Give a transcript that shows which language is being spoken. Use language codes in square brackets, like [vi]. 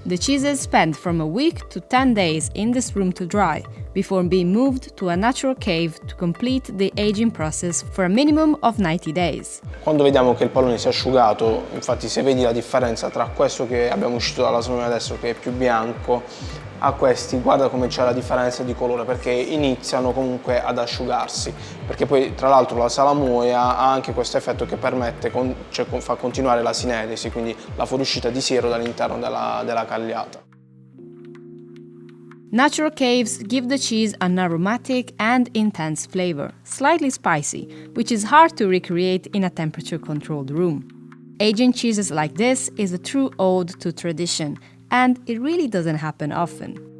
[en] The cheeses spend from a week to 10 days in this room to dry, before being moved to a natural cave to complete the aging process for a minimum of 90 days. [it] Quando vediamo che il pallone si è asciugato, infatti se vedi la differenza tra questo che abbiamo uscito dalla salamoia adesso che è più bianco, a questi guarda come c'è la differenza di colore, perché iniziano comunque ad asciugarsi, perché poi tra l'altro la salamoia ha anche questo effetto che permette, fa continuare la sineresi, quindi la fuoriuscita di siero dall'interno della cagliata. [en] Natural caves give the cheese an aromatic and intense flavor, slightly spicy, which is hard to recreate in a temperature-controlled room. Aging cheeses like this is a true ode to tradition, and it really doesn't happen often.